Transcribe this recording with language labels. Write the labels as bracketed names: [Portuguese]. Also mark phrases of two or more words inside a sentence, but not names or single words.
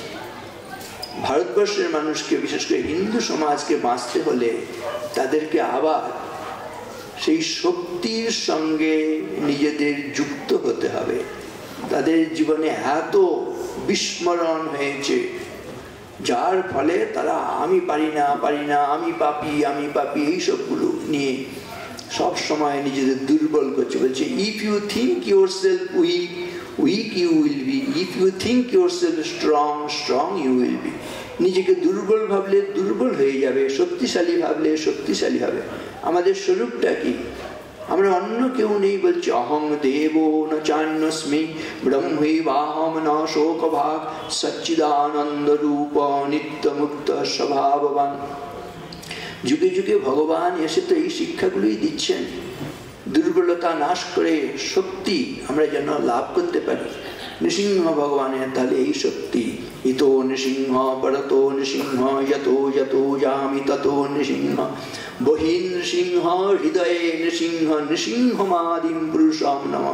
[Bangla] ভারতবর্ষের মানুষকে, বিশেষ করে হিন্দু সমাজকে বাঁচতে হলে তাদেরকে আবার সেই শক্তির সঙ্গে নিজেদের যুক্ত হতে হবে। তাদের জীবনে এত বিস্মরণ হয়েছে, যার ফলে তারা আমি পারি না, আমি পাপি এইসবগুলো নিয়ে সব সময় নিজেদের দুর্বল করছে। [English] বলছে if you think yourself weak you will be, if you think yourself strong you will be. [Bangla] নিজেকে দুর্বল ভাবলে দুর্বল হয়ে যাবে, শক্তিশালী ভাবলে শক্তিশালী হবে। আমাদের স্বরূপটা কি? আমরা অন্য কেউ নেই, বলছি [Sanskrit] অহং দেব ন চান্যস্মি ব্রহ্মৈবাহম ন শোকভাগ সচ্চিদানন্দ রূপ নিত্য মুক্ত স্বভাববান। [Bangla] যুগে যুগে ভগবান এসে তো এই শিক্ষাগুলোই দিচ্ছেন, দুর্বলতা নাশ করে শক্তি আমরা যেন লাভ করতে পারি। নৃসিংহ ভগবানের তাহলে এই শক্তি, [Sanskrit] ইতো নৃসিংহ পরতো নৃসিংহ যতো যতো যামি ততো নৃসিংহ বহিন নৃসিংহ হৃদয়ে নৃসিংহ নৃসিংহমাদিম পুরুষম নমঃ।